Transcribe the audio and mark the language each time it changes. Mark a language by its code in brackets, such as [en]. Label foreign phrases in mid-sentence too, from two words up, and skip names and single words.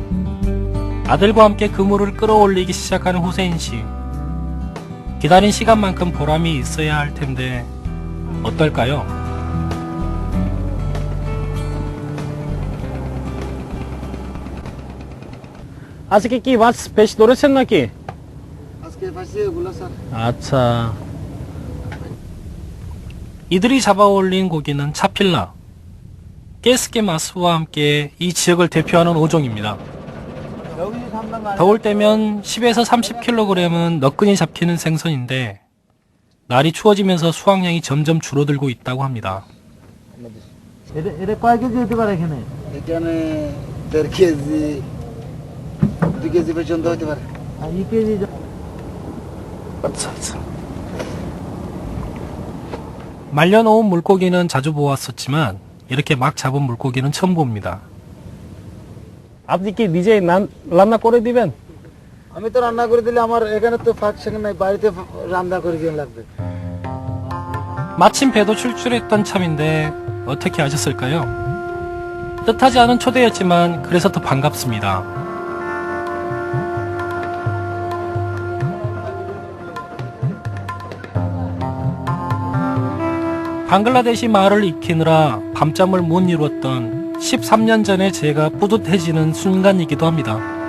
[ko] 아들과 함께 그물을 끌어올리기 시작하는 후세인 씨. 기다린 시간만큼 보람이 있어야 할 텐데 어떨까요? [bn] 아스키 কি মাছ বেশ ধরেছেন নাকি? আজকে পাইছি এগুলো স্যার। [ko] 아차. 이들이 잡아올린 고기는 차필라, 깨스케 마스와 함께 이 지역을 대표하는 어종입니다. 여기 담당 안 더울 때면 10에서 30kg은 너끈히 잡히는 생선인데 날이 추워지면서 수확량이 점점 줄어들고 있다고 합니다. [bn] এটা কয় কেজি হতে পারে এখানে? এখানে 1.5 কেজি 2 কেজি পর্যন্ত হতে পারে। আর 2 কেজি [ko] 말려놓은 물고기는 자주 보았었지만 이렇게 막 잡은 물고기는 처음 봅니다. [bn] আপনি কি নিজে রান্না করে দিবেন? আমি তো রান্না করে দিলে আমার এখানে তো ফাংশন নাই, বাড়িতে রান্না করে দিয়ে লাগবে। [ko] 마침 배도 출출했던 참인데 어떻게 아셨을까요? 뜻하지 않은 초대였지만 그래서 더 반갑습니다. 방글라데시 마을을 익히느라 밤잠을 못 이루었던 13년 전에 제가 뿌듯해지는 순간이기도 합니다.